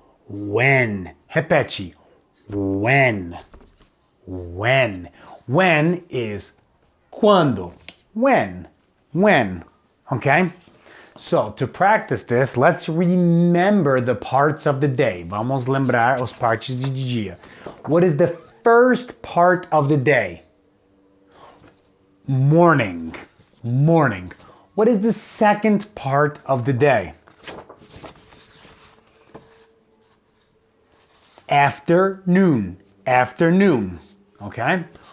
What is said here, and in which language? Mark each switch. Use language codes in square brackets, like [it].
[en] When. Repete. When. When. When is quando. When. When. Okay? So, to practice this, let's remember the parts of the day. [pt] Vamos lembrar os partes de dia. [en] What is the first part of the day? Morning. Morning. What is the second part of the day? Afternoon. Afternoon. Okay?